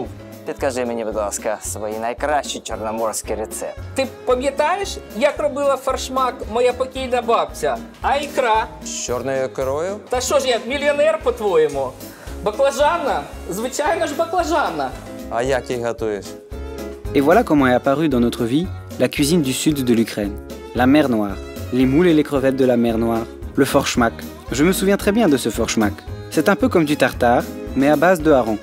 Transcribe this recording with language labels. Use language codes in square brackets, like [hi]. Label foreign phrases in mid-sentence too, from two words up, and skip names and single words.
[uk] Підкажи мені, будь ласка, свої найкращі чорноморські рецепти. Ти пам'ятаєш, як робила фаршмак моя покійна бабця? А ікра? З чорною ікрою? Та що ж я, мільйонер, по-твоєму? Баклажана? Звичайно ж, баклажана. А як їх готуєш? [fr] Et voilà comment est apparue dans notre vie la cuisine du sud de l'Ukraine. La mer Noire, les moules et les crevettes de la mer Noire, le forchmak. Je me souviens très bien de ce forchmak. C'est un peu comme du tartare, mais à base de hareng.